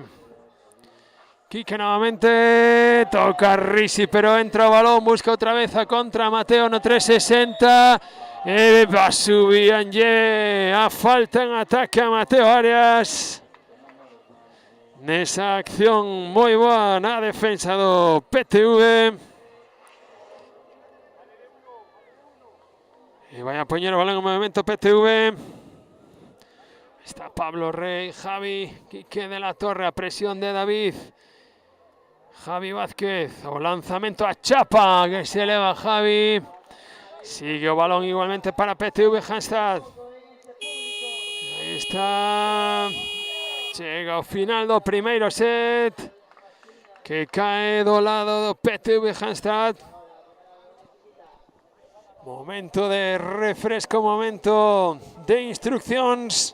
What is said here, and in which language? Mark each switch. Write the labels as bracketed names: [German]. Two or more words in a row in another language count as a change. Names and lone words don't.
[Galician] Quique novamente, toca Risi, pero entra o balón, busca outra vez a contra Mateo no 360. E va subíanlle a falta en ataque a Mateo Arias. Nesa acción moi boa na defensa do PTV. [Spanish] Y vaya a poner el balón en movimiento PTV. Está Pablo Rey, Javi, Quique de la Torre a presión de David. Javi Vázquez, o lanzamiento a chapa, que se eleva Javi. Sigue el balón igualmente para PTV Halmstad. Ahí está. [Galician] Chega ao final do primeiro set. Que cae do lado do PTV Halmstad. Momento de refresco, momento de instruccións.